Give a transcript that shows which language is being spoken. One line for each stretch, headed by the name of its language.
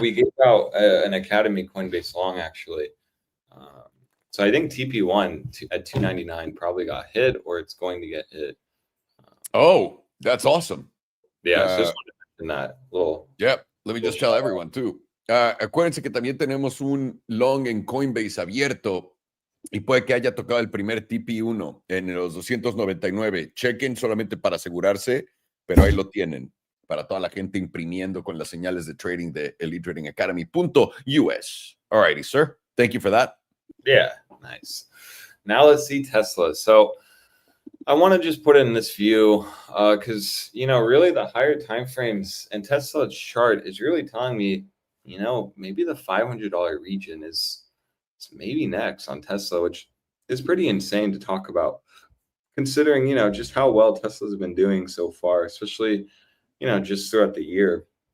English: we gave out an Academy Coinbase long actually. So I think TP1 at 299 probably got hit, or it's going to get hit. Oh, that's awesome. Yeah, so just wanted to mention that little. Yep. Let me just tell everyone too.
Spanish: Acuérdense que también tenemos un long en Coinbase abierto y puede que haya tocado el primer TP1 en los 299. Chequen solamente para asegurarse, pero ahí lo tienen para toda la gente imprimiendo con las señales de trading de elittradingacademy.us.
English: All righty, sir. Thank you for that. Yeah, nice. Now let's see Tesla. So I want to just put in this view because, really the higher time frames and Tesla's chart is really telling me, maybe the $500 region is maybe next on Tesla, which is pretty insane to talk about considering, just how well Tesla's been doing so far, especially, just throughout the year.